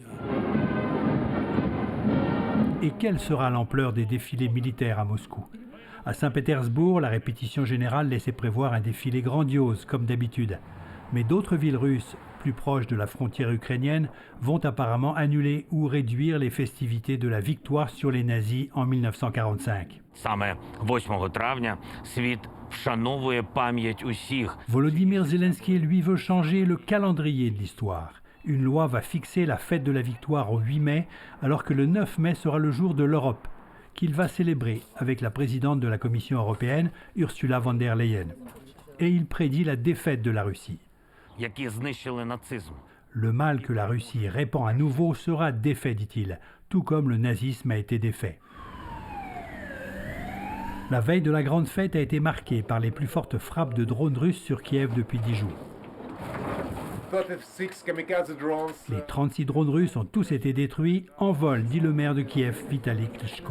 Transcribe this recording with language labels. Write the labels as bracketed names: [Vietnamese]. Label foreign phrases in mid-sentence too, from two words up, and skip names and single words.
[French] Et quelle sera l'ampleur des défilés militaires à Moscou? À Saint-Pétersbourg, la répétition générale laissait prévoir un défilé grandiose, comme d'habitude. Mais d'autres villes russes, plus proches de la frontière ukrainienne, vont apparemment annuler ou réduire les festivités de la victoire sur les nazis en 1945. [Ukrainian] Саме 8 травня світ вшановує пам'ять усіх. [French] Volodymyr Zelensky, lui, veut changer le calendrier de l'histoire. Une loi va fixer la fête de la victoire au 8 mai, alors que le 9 mai sera le jour de l'Europe, qu'il va célébrer avec la présidente de la Commission européenne, Ursula von der Leyen. Et il prédit la défaite de la Russie. [Ukrainian] Які знищили нацизм. [French] Le mal que la Russie répand à nouveau sera défait, dit-il, tout comme le nazisme a été défait. La veille de la grande fête a été marquée par les plus fortes frappes de drones russes sur Kiev depuis 10 jours. Les 36 drones russes ont tous été détruits en vol, dit le maire de Kiev, Vitali Klitschko.